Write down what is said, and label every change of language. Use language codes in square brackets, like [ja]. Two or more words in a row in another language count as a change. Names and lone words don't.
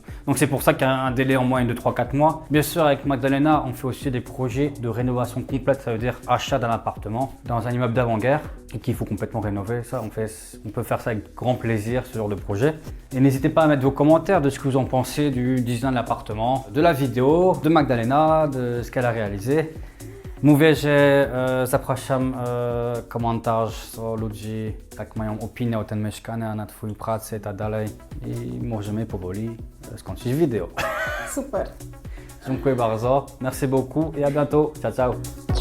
[fr] Donc c'est pour ça qu'il y a un délai en moyenne de 3-4 mois. Bien sûr, avec Magdalena, on fait aussi des projets de rénovation complète, ça veut dire achat d'un appartement dans un immeuble d'avant-guerre et qu'il faut complètement rénover. Ça, on peut faire ça avec grand plaisir, ce genre de projet. Et n'hésitez pas à mettre vos commentaires de ce que vous en pensez du design de l'appartement, de la vidéo, de Magdalena, de ce qu'elle a réalisé. [pl] Mówię, że zapraszam komentarz, co ludzie tak mają opinię o tym mieszkaniu, na Twojej pracy i tak dalej. I możemy powoli skończyć wideo. Super. Dziękuję bardzo, [fr] merci beaucoup et à bientôt. [it] Ciao, ciao.